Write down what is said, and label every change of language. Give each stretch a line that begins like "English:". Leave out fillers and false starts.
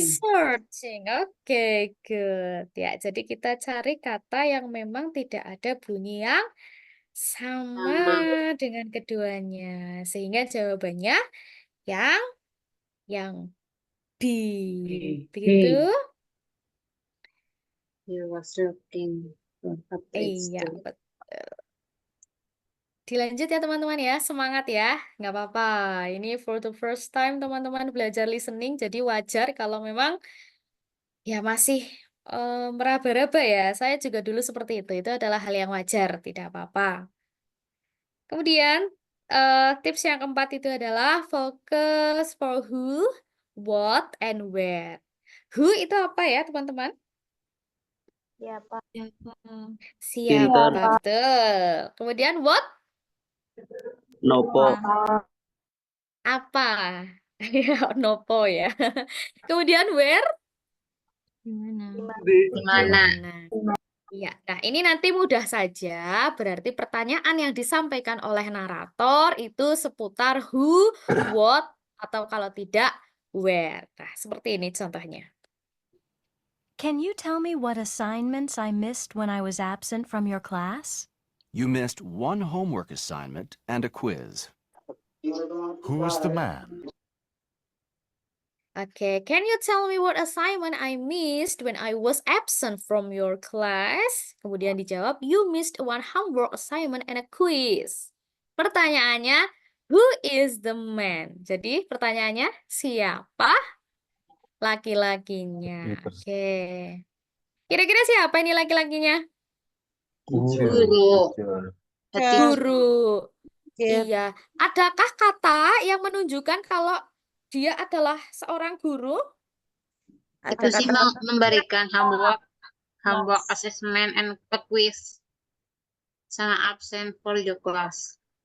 English: searching. Oke, good.
Indonesian: Ya, jadi kita cari kata yang memang tidak ada bunyi yang sama dengan keduanya. Sehingga jawabannya yang B. Begitu?
English: You was looking for a place
Indonesian: Iya,
English: to.
Indonesian: betul. Dilanjut ya teman-teman ya, semangat ya. Nggak apa-apa. Ini
English: for the first time
Indonesian: teman-teman belajar listening, jadi wajar kalau memang ya masih meraba-raba ya. Saya juga dulu seperti itu. Itu adalah hal yang wajar, tidak apa-apa. Kemudian tips yang keempat itu adalah
English: focus for who, what, and where.
Indonesian: Who itu apa ya teman-teman? Siapa? Siapa, betul. Kemudian what?
Javanese: Nopo.
Indonesian: Apa? Nopo ya. Kemudian where? Di Mana? mana? Iya, nah ini nanti mudah saja, berarti pertanyaan yang disampaikan oleh narator itu seputar who, what, atau kalau tidak, where. Nah, seperti ini contohnya.
English: Can you tell me what assignments I missed when I was absent from your class? You missed one homework assignment and a quiz. Who is the man? Okay, can you tell me what assignment I missed when I was absent from your class?
Indonesian: Kemudian dijawab,
English: you missed one homework assignment and a quiz.
Indonesian: Pertanyaannya, who is the man? Jadi pertanyaannya, siapa laki-lakinya? Oke. Kira-kira siapa ini laki-lakinya? Guru. Guru. Iya. Adakah kata yang menunjukkan kalau dia adalah seorang guru? Itu sih memberikan
English: homework assessment and a quiz sama absent for your class.